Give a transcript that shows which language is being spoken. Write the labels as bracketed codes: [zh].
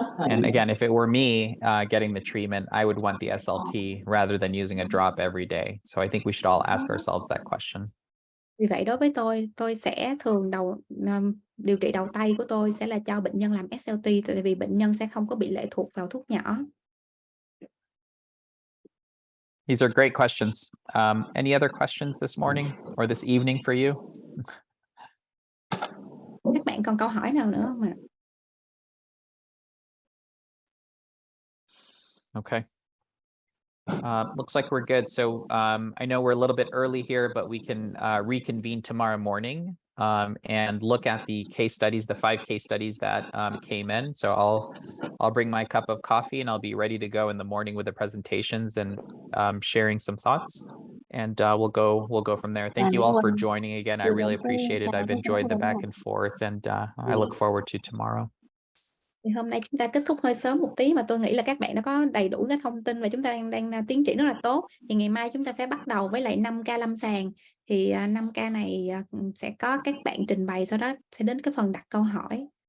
[en] And again, if it were me getting the treatment, I would want the SLT rather than using a drop every day. So I think we should all ask ourselves that question. [vi] Vì vậy đối với tôi sẽ thường điều trị đầu tay của tôi sẽ là cho bệnh nhân làm SLT, tại vì bệnh nhân sẽ không có bị lệ thuộc vào thuốc nhỏ. [en] These are great questions. Any other questions this morning or this evening for you? [vi] Các bạn còn câu hỏi nào nữa không ạ? [en] Okay. Looks like we're good. So I know we're a little bit early here, but we can reconvene tomorrow morning and look at the case studies, the 5 case studies that came in. So I'll bring my cup of coffee and I'll be ready to go in the morning with the presentations and sharing some thoughts. And we'll go from there. Thank you all for joining again. I really appreciate it. I've enjoyed the back and forth, and I look forward to tomorrow. [vi] Thì hôm nay chúng ta kết thúc hơi sớm một tí, mà tôi nghĩ là các bạn đã có đầy đủ cái thông tin và chúng ta đang tiến triển rất là tốt. Thì ngày mai chúng ta sẽ bắt đầu với lại 5 ca lâm sàng. Thì 5 ca này sẽ có các bạn trình bày, sau đó sẽ đến cái phần đặt câu hỏi.